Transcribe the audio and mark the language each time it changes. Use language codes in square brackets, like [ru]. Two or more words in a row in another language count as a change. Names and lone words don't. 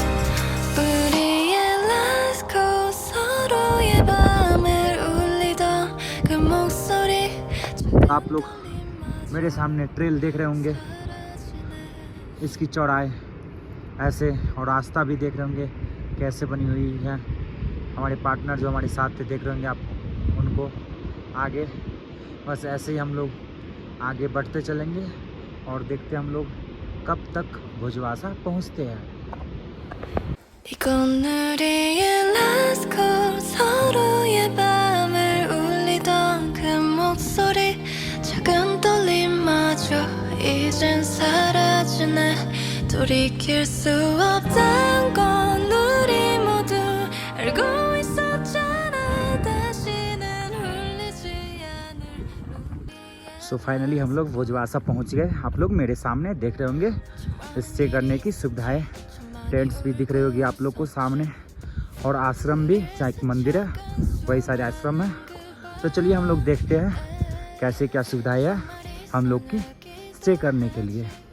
[hi] आप लोग मेरे सामने ट्रेल देख रहे होंगे, इसकी चौड़ाई ऐसे, और रास्ता भी देख रहे होंगे कैसे बनी हुई है। हमारे पार्टनर जो हमारे साथ थे देख रहे होंगे आप उनको। आगे बस ऐसे ही हम लोग आगे बढ़ते चलेंगे और देखते हैं हम लोग कब तक भोजवासा पहुंचते हैं। [ko] 이건 우리의 [en] last call [ko] 서로의 밤을 울리던 그 목소리 작은 떨림마저 이젠 사라지네 돌이킬 수 없단 건 우리 모두 알고 있었잖아 다시는 울리지 않을 [en] so finally [hi] हम लोग भोजवासा पहुंच गए। आप लोग मेरे सामने देख रहे होंगे स्टे करने की सुविधाएं, टेंट्स भी दिख रही होगी आप लोग को सामने, और आश्रम भी, जहाँ एक मंदिर है वही सारे आश्रम है। तो चलिए हम लोग देखते हैं कैसे क्या सुविधाएं है हम लोग की स्टे करने के लिए।